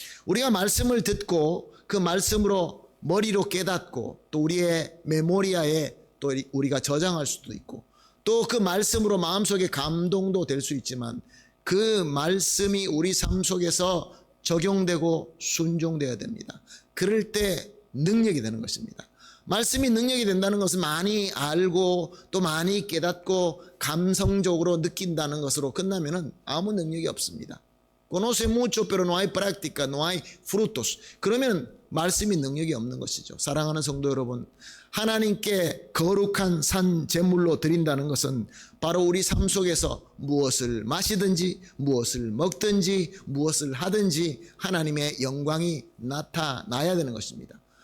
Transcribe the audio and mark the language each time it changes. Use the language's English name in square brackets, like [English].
[Korean] 우리가 말씀을 듣고 그 말씀으로 머리로 깨닫고 또 우리의 메모리아에 또 우리가 저장할 수도 있고 또 그 말씀으로 마음속에 감동도 될 수 있지만 그 말씀이 우리 삶 속에서 적용되고 순종되어야 됩니다. 그럴 때 능력이 되는 것입니다. 말씀이 능력이 된다는 것은 많이 알고 또 많이 깨닫고 감성적으로 느낀다는 것으로 끝나면은 아무 능력이 없습니다. [Spanish] Conoce mucho pero no hay práctica, no hay frutos. [Korean] 그러면 말씀이 능력이 없는 것이죠. 사랑하는 성도 여러분, 하나님께 거룩한 산 제물로 드린다는 것은 바로 우리 삶 속에서 무엇을 마시든지 무엇을 먹든지 무엇을 하든지 하나님의 영광이 나타나야 되는 것입니다.